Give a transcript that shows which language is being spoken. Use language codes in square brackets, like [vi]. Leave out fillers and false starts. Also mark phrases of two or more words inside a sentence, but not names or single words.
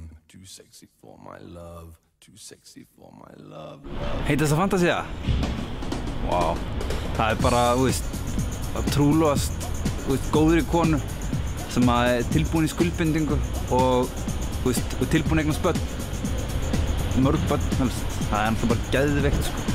[en] Too sexy for my love, too sexy for my love. [is] Heitast það Fantasía? Vá. Það bara, þú veist, að trúlofast, þú veist, góðri konu sem er tilbúin í skuldbindingu og, þú veist, og tilbúin eignast börn. Mörg börn, helst. Það er náttúrulega bara geðveikt, sko.